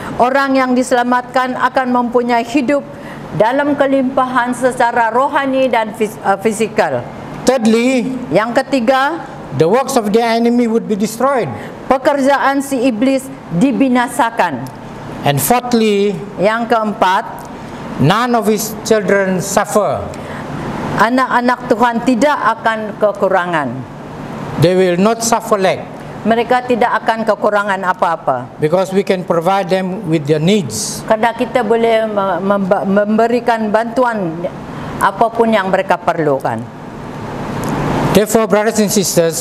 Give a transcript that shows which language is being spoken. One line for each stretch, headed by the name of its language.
Malay: orang yang diselamatkan akan mempunyai hidup dalam kelimpahan secara rohani dan fisikal.
English: Thirdly,
Malay: Yang ketiga,
English: the works of the enemy would be destroyed.
Malay: pekerjaan si iblis dibinasakan.
English: And fourthly,
Malay: Yang keempat,
English: none of his children suffer.
Malay: anak-anak Tuhan tidak akan kekurangan.
English: They will not suffer lack,
Malay: Mereka tidak akan kekurangan apa-apa.
English: because we can provide them with their needs.
Malay: Karena kita boleh memberikan bantuan apapun yang mereka perlukan.
English: Therefore, brothers and sisters,